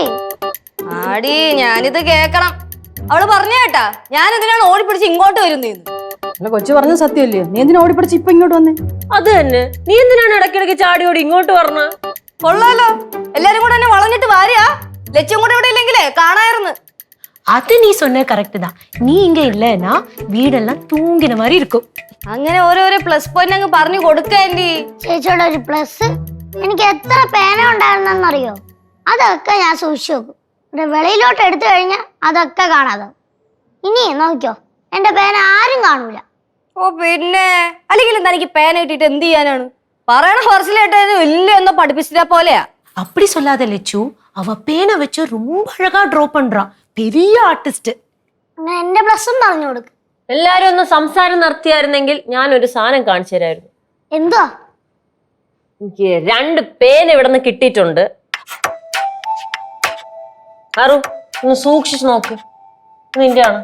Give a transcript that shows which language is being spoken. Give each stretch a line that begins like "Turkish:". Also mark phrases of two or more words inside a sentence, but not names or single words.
Malayalam: ആടി, ഞാനിത് കേക്കണം. അവള് പറഞ്ഞ കേട്ടാ, ഞാൻ എന്തിനാണ് ഓടിപ്പിടിച്ച് ഇങ്ങോട്ട് വരുന്നേന്ന്. കൊച്ചു പറഞ്ഞ സത്യമല്ലേ? നീ എന്തിനാ ഓടിപ്പിടിച്ച് ഇപ്പൊ ഇങ്ങോട്ട് വന്നേ? അത് തന്നെ. നീ എന്തിനാണ് ഇടയ്ക്കിടയ്ക്ക് ചാടിയോടി ഇങ്ങോട്ട് പറഞ്ഞ? കൊള്ളാലോ, എല്ലാരും കൂടെ എന്നെ വളഞ്ഞിട്ട് വാരിയാ. ലക്ഷ്യം കൂടെ ഇവിടെ ഇല്ലെങ്കിലേ കാണായിരുന്നു.
Tamil: அது நீ சொன்ன கரெக்ட் தான். நீ இங்க இல்லைன்னா வீடெல்லாம் தூங்கின மாதிரி இருக்கும்.
Malayalam: അങ്ങനെ ഓരോരോ
English: plus point
Malayalam: അങ്ങ് പറഞ്ഞു കൊടുക്ക ആന്റി. ചേച്ചിയുടെ ഒരു പ്ലസ്, എനിക്ക് എത്ര പേന ഉണ്ടായിരുന്നെന്നറിയോ? അതൊക്കെ ഞാൻ സൂക്ഷിച്ചു വെക്കും. ഇവിടെ വെളിയിലോട്ട് എടുത്തു കഴിഞ്ഞാൽ അതൊക്കെ കാണാതെ. ഇനി നോക്കിയോ, എന്റെ പേന ആരും കാണൂല. ഓ പിന്നെ അല്ലെങ്കിൽ തനിക്ക് പേന കിട്ടിയിട്ട് എന്ത് ചെയ്യാനാണ്? പറയണ പറച്ചിലേട്ടാ ഇല്ല എന്നോ പഠിപ്പിച്ചിട്ടാ പോലെയാ.
Tamil: அப்படி சொல்லாத லட்சு, அவ பேனை வச்சு ரொம்ப அழகா டிரா பண்றா. பெரிய ஆர்டிஸ்ட்.
Malayalam: അങ്ങനെ എന്റെ പ്ലസും പറഞ്ഞു കൊടുക്ക്. എല്ലാരും ഒന്ന് സംസാരം നിർത്തിയായിരുന്നെങ്കിൽ ഞാൻ ഒരു സാധനം കാണിച്ചു തരായിരുന്നു. എന്തുവാ? എനിക്ക് 2 പേന ഇവിടെ നിന്ന് കിട്ടിയിട്ടുണ്ട്. ആറു ഒന്ന് സൂക്ഷിച്ചു നോക്ക്. നിന്റെയാണ്.